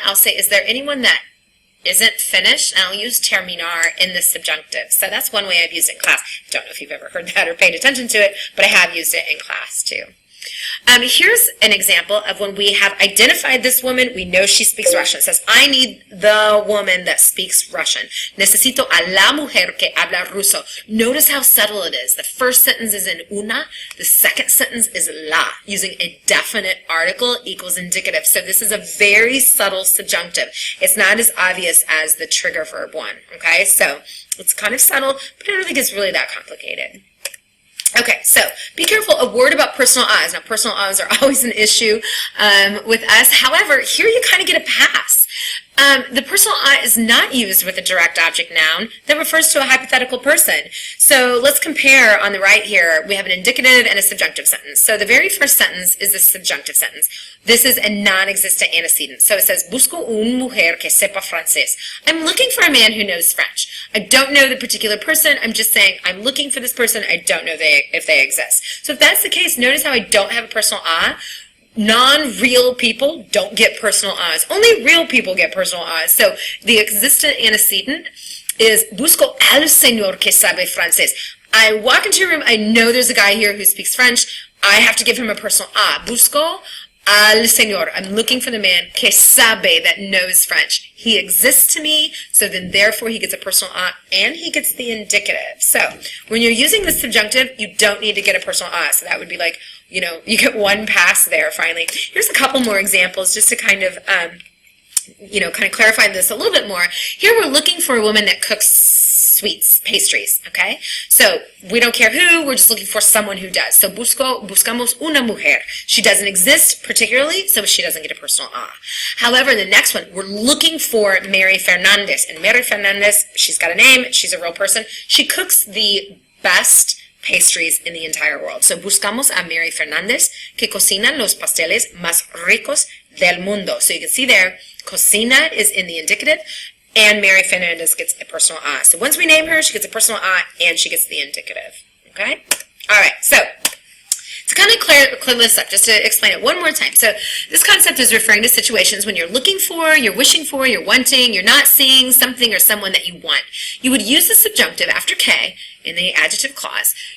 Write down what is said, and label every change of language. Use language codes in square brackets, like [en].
[en] I'll say, is there anyone that isn't finished? And I'll use terminar in the subjunctive. So that's one way I've used it in class. I don't know if you've ever heard that or paid attention to it, but I have used it in class too. Here's an example of when we have identified this woman, we know she speaks Russian. It says, I need the woman that speaks Russian. [es] Necesito a la mujer que habla ruso. [en] Notice how subtle it is. The first sentence is in una. The second sentence is la, using a definite article equals indicative. So this is a very subtle subjunctive. It's not as obvious as the trigger verb one, okay? So it's kind of subtle, but I don't think it's really that complicated. Okay, so be careful. A word about personal I's. Now, personal I's are always an issue with us. However, here you kind of get a pass. The personal I is not used with a direct object noun that refers to a hypothetical person. So let's compare on the right here. We have an indicative and a subjunctive sentence. So the very first sentence is the subjunctive sentence. This is a non-existent antecedent. So it says, [es] busco una mujer que sepa francés. [en] I'm looking for a man who knows French. I don't know the particular person. I'm just saying I'm looking for this person. I don't know if they exist. So if that's the case, notice how I don't have a personal I. Non-real people don't get personal I's. Only real people get personal I's. So the existent antecedent is [es] busco al señor que sabe francés. [en] I walk into a room, I know there's a guy here who speaks French. I have to give him a personal I. [es] Busco al señor. [en] I'm looking for the man [es] que sabe, [en] that knows French. He exists to me, so then therefore he gets a personal I, and he gets the indicative. So when you're using the subjunctive, you don't need to get a personal I. So that would be like, you know, you get one pass there finally. Here's a couple more examples just to kind of, clarify this a little bit more. Here we're looking for a woman that cooks sweets, pastries, okay? So we don't care who, we're just looking for someone who does. So [es] buscamos una mujer. [en] She doesn't exist particularly, so she doesn't get a personal I. However, the next one, we're looking for Mary Fernandez. And Mary Fernandez, she's got a name, she's a real person. She cooks the best pastries in the entire world. [es] So buscamos a Mary Fernandez que cocina los pasteles más ricos del mundo. [en] So you can see there, cocina is in the indicative, and Mary Fernandez gets a personal I. So once we name her, she gets a personal I, and she gets the indicative. Okay? All right, so to kind of clear this up, just to explain it one more time. So this concept is referring to situations when you're looking for, you're wishing for, you're wanting, you're not seeing something or someone that you want. You would use the subjunctive after K in the adjective clause